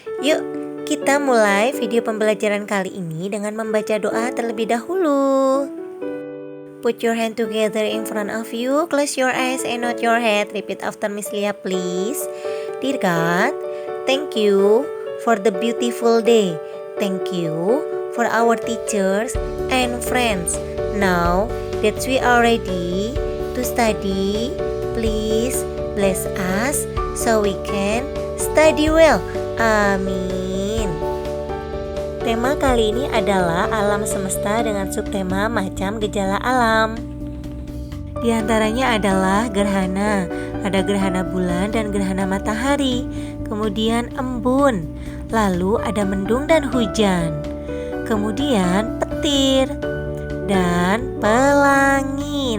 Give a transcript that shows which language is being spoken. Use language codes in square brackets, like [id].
[id] Yuk, kita mulai video pembelajaran kali ini dengan membaca doa terlebih dahulu. [en] Put your hand together in front of you, close your eyes and nod your head. Repeat after Miss Lia, please. Dear God, thank you for the beautiful day. Thank you for our teachers and friends. Now that we are ready to study, please bless us so we can study well. Amin. [id] Tema kali ini adalah alam semesta dengan subtema macam gejala alam. Di antaranya adalah gerhana, ada gerhana bulan dan gerhana matahari, kemudian embun, lalu ada mendung dan hujan, kemudian petir dan pelangi.